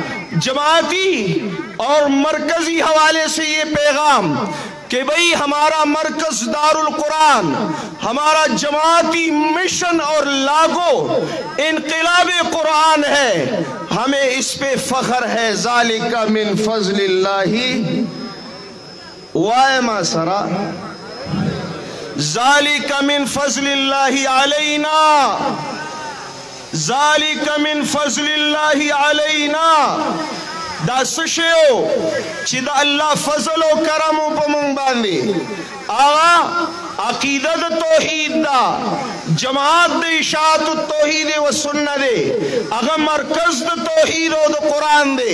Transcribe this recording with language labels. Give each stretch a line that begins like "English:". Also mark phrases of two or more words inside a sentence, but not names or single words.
Urdu: جماعتی اور مرکزی حوالے سے یہ پیغام کہ بھئی ہمارا مرکز دار القرآن، ہمارا جماعتی مشن اور لاگو انقلاب قرآن ہے، ہمیں اس پہ فخر ہے۔
Arabic: ذالک من فضل اللہ وائما سرا، ذالک من فضل اللہ علینا، ذالک من فضل اللہ علینا۔
Brahui: دا سشیو چی دا اللہ فضل و کرم و پمنگ باندی آغا عقیدت توحید دا، جماعت دا اشاعت التوحید و سنہ دے، اگا مرکز دا توحید و دا قرآن دے۔